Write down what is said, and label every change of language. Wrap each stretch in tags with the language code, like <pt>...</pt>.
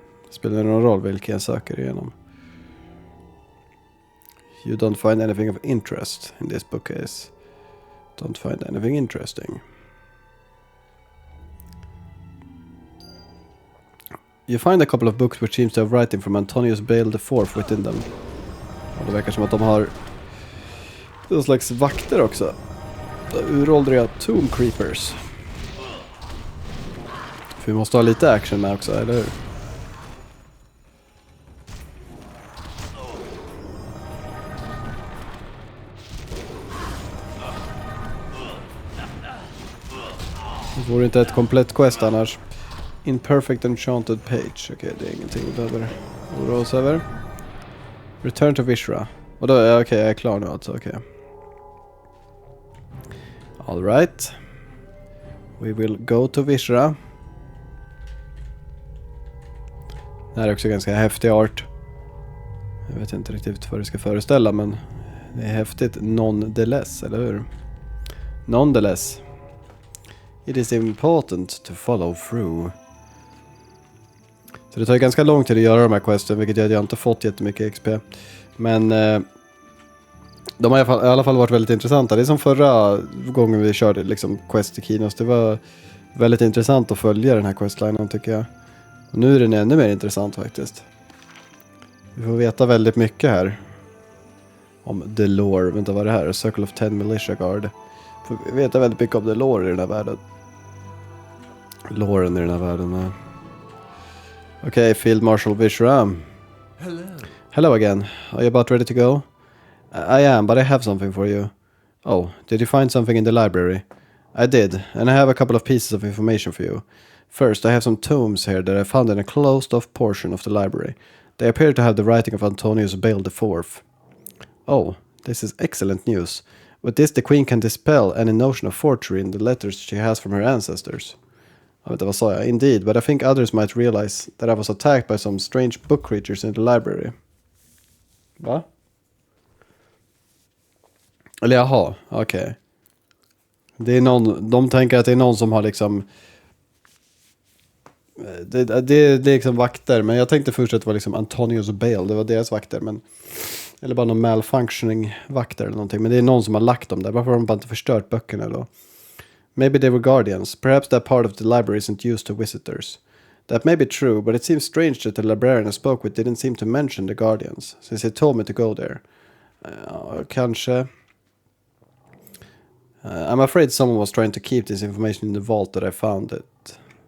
<sv>Spelar det någon roll vilka jag söker igenom?</sv> <en>You don't find anything of interest in this bookcase. Don't find anything interesting. You find a couple of books which seems to have writing from Antonius Bale the Fourth within them.</en> <sv>Och det verkar som att de har någon slags vakter också. Uråldriga Tomb Creepers. För vi måste ha lite action med också, eller hur? Det vore inte ett komplett quest annars. Imperfect enchanted page. Okej, det är ingenting vi behöver oroa oss över.</sv> <en>Return to Vishra.</en> <sv>Och då är jag är klar nu alltså. Okej.</sv> <en>All right. We will go to Vishra.</en> <sv>Det här är också ganska häftig art. Jag vet inte riktigt vad det ska föreställa, men det är häftigt nonetheless, eller hur?</sv> <en>Nonetheless. It is important to follow through.</en> <sv>Så det tar ganska lång tid att göra de här questen, vilket gör att jag inte fått jättemycket XP. Men de har i alla fall varit väldigt intressanta. Det är som förra gången vi körde liksom quest i Kinos. Det var väldigt intressant att följa den här questlinen, tycker jag. Och nu är den ännu mer intressant faktiskt. Vi får veta väldigt mycket här om the lore. Vänta, vad är det här? A Circle of 10 Militia Guard. Får vi veta väldigt mycket om the lore i den här världen. Loren i den här världen.</sv> <en>Okay, Field Marshal Vishram. Hello. Hello again. Are you about ready to go? I am, but I have something for you. Oh, did you find something in the library? I did, and I have a couple of pieces of information for you. First, I have some tomes here that I found in a closed-off portion of the library. They appear to have the writing of Antonius Bale IV. Oh, this is excellent news. With this, the Queen can dispel any notion of forgery in the letters she has from her ancestors.</en> <sv>Vad sa jag?</sv> <en>Indeed, but I think others might realize that I was attacked by some strange book creatures in the library.</en> <sv>Va? Eller jaha, okej. Det är någon, de tänker att det är någon som har liksom... Det är liksom vakter, men jag tänkte först att det var liksom Antonius Bale, det var deras vakter, men... Eller bara någon malfunctioning vakter eller någonting, men det är någon som har lagt dem där. Varför har de bara inte förstört böckerna då?</sv> <en>Maybe they were guardians. Perhaps that part of the library isn't used to visitors. That may be true, but it seems strange that the librarian I spoke with didn't seem to mention the guardians, since he told me to go there. Kanske... I'm afraid someone was trying to keep this information in the vault that I found it.</en>